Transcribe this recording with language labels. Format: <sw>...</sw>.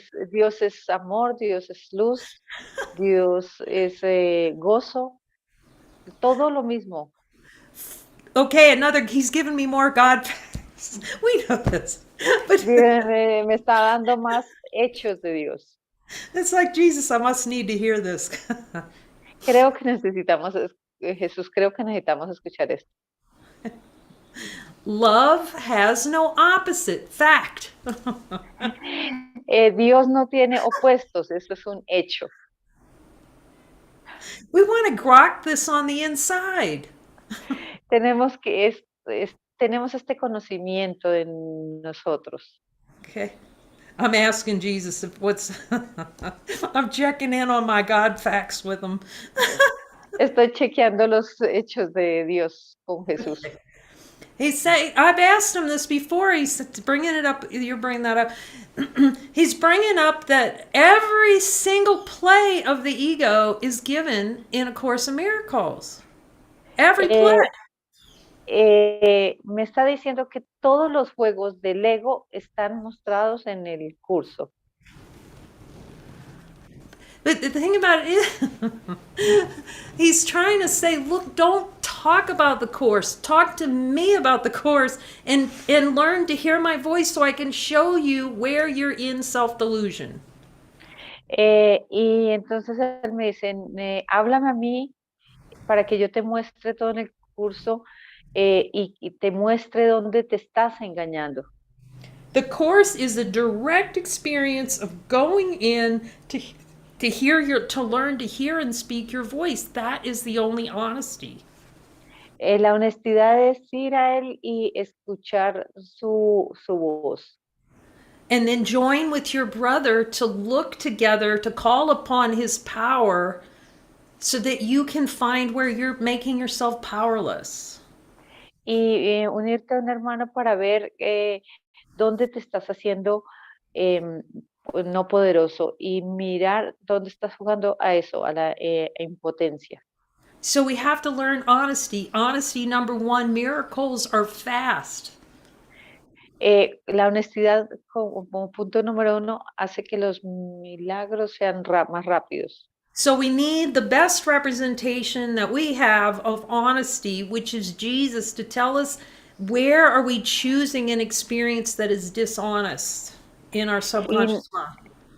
<es>Dios es amor, Dios es luz, Dios es gozo, todo lo mismo.</es> <en>Okay, he's given me more God facts. We know this. But</en> <es>Me está dando más hechos de Dios.</es> <en>it's like, Jesus, I must need to hear this.</en> <es>Creo que necesitamos, Jesús, creo que necesitamos escuchar esto.</es> <en>Love has no opposite. Fact.</en> <es>Dios no tiene opuestos, eso es un hecho.</es> <en>We want to grok this on the inside.</en> <es>Tenemos tenemos este conocimiento en nosotros.</es> <en>Okay. I'm asking Jesus if what's I'm checking in on my God facts with him.</en> <es>Estoy chequeando los hechos de Dios con Jesús.</es> <en>He's saying, I've asked him this before. He's bringing it up. You're bringing that up. He's bringing up that every single play of the ego is given in A Course in Miracles. Every play.</en> <es>Me está diciendo que todos los juegos del ego están mostrados en el curso.</es> <en>But the thing about it is, he's trying to say, look, don't talk about the Course. Talk to me about the Course and learn to hear my voice so I can show you where you're in self-delusion.</en> <es>Y entonces él me dice, háblame a mí para que yo te muestre todo en el curso y te muestre dónde te estás engañando.</es> <en>The Course is a direct experience of going in to learn to hear and speak your voice. That is the only honesty.</en> <es>La honestidad es ir a él y escuchar su voz.</es> <en>And then join with your brother to look together, to call upon his power so that you can find where you're making yourself powerless.</en> <es>Y unirte a un hermano para ver dónde te estás haciendo no poderoso y mirar dónde estás jugando a eso, a la impotencia.</es> <en>So we have to learn honesty. Honesty, number one, miracles are fast.</en> <es>La honestidad como punto número uno hace que los milagros sean más rápidos.</es> <en>So we need the best representation that we have of honesty, which is Jesus, to tell us where are we choosing an experience that is dishonest in our subconscious mind.</en>